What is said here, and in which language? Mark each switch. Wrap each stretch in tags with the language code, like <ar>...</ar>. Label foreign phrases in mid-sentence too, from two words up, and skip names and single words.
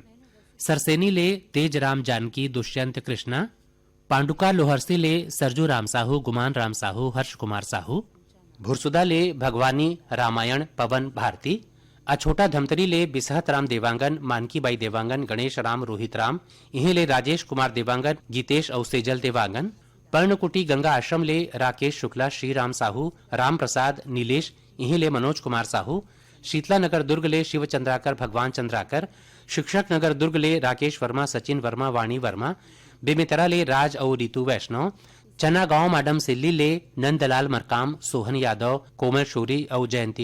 <hne>सरसेनी ले तेज राम जानकी दुष्यंत कृष्णा, पांडुका लोहरसी ले सरजू राम साहू, गुमान राम साहू, हर्ष कुमार साहू, भुरसुदा ले भगवानी रामायण पवन भारती, अछोटा धमतरी ले बिसहत राम देवांगन, मानकी बाई देवांगन, गणेश राम रोहित राम, इहे ले राजेश कुमार देवांगन, गीतेश और सेजल देवांगन, पर्णकुटी गंगा आश्रम ले राकेश शुक्ला, श्री राम साहू, राम प्रसाद, नीलेश, इहे ले मनोज कुमार साहू, शीतला नगर दुर्ग ले शिव चंद्राकर, भगवान चंद्राकर, शिक्षक नगर दुर्ग ले राकेश वर्मा, सचिन वर्मा, वाणी वर्मा, बेमेतरा ले राज और रितु वैष्णव, चना गांव माडम सिल्ली ले नंदलाल मरकाम, सोहन यादव, कोमल शोरी और जयंती</hne>